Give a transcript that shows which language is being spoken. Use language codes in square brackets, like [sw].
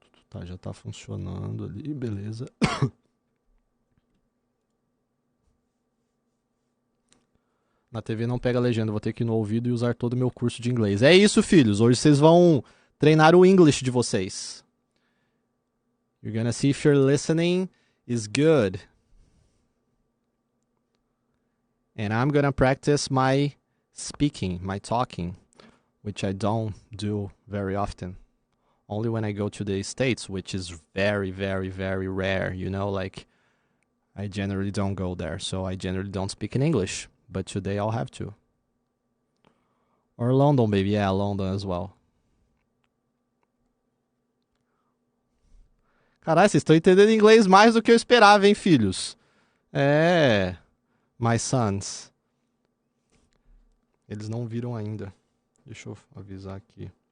[pt] Tá, já tá funcionando ali, beleza. Na TV não pega legenda, vou ter que ir no ouvido e usar todo o meu curso de inglês. É isso, filhos. Hoje vocês vão treinar o English de vocês. [en] You're gonna see if your listening is good. And I'm gonna practice my speaking, my talking, which I don't do very often. Only when I go to the States, which is very, very, very rare, you know, like I generally don't go there, so I generally don't speak in English, but today I'll have to. Or London, baby, yeah, London as well. [pt] Caralho, vocês estão entendendo inglês mais do que eu esperava, hein, filhos? É, [en] my sons. [pt] Eles não viram ainda. Deixa eu avisar aqui.